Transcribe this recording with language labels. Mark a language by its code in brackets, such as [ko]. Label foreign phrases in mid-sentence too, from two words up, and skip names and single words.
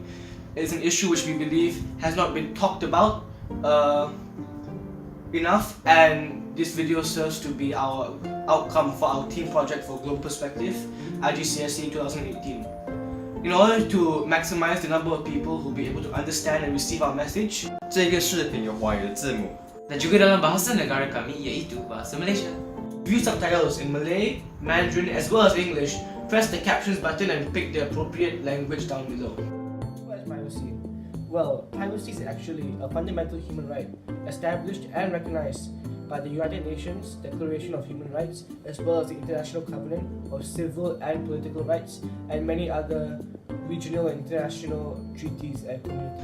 [en] It is an issue which we believe has not been talked about enough, and this video serves to be our outcome for our team project for Global Perspective, IGCSE 2018. In order to maximize the number of people who will be able to understand and receive our message, [zh] 这个视频有华语的字幕。 [ms] Dan juga dalam bahasa negara kami iaitu bahasa Malaysia. [en] view subtitles in Malay, Mandarin as well as English. Press the captions button and pick the appropriate language down below. What is privacy? Well, privacy is actually a fundamental human right, established and recognized by the United Nations Declaration of Human Rights, as well as the International Covenant of Civil and Political Rights, and many other regional and international treaties and communities.